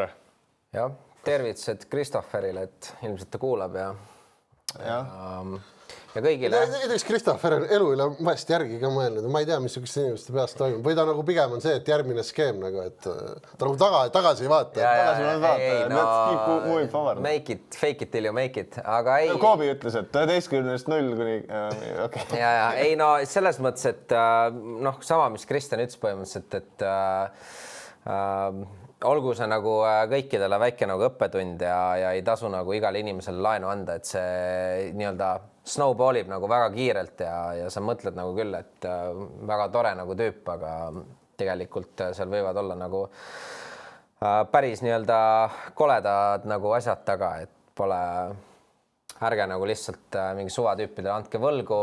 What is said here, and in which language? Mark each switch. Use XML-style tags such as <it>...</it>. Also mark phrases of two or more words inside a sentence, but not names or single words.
<et>Jah, tervitused Kristofferile, et ilmselt ta kuulab ja kõigile. Näiteks Kristoffer on elu üle vahest järgi ka mõelnud. Ma ei tea, mis sükeste inimeste peast toimub. Või ta nagu pigem on see, et järgmine skeem nagu, et ta nagu tagasi ei vaata.</et> <en>Make it, fake it till you make it.</en> <et>Aga ei... Koobi ütles, et 11-0 kuni... Ei, no selles mõttes, et sama, mis Kristjan ütles põhimõtteliselt, et olgu see nagu kõikidele väike nagu õppetund ja ei tasu nagu igale inimesele laenu anda, et see nii-öelda snowballib nagu väga kiirelt ja sa mõtled nagu küll, et väga tore nagu tüüp, aga tegelikult seal võivad olla nagu päris nii-öelda koledad nagu asjad taga, et pole ärge nagu lihtsalt mingi suvatüüpidele andke võlgu.</et>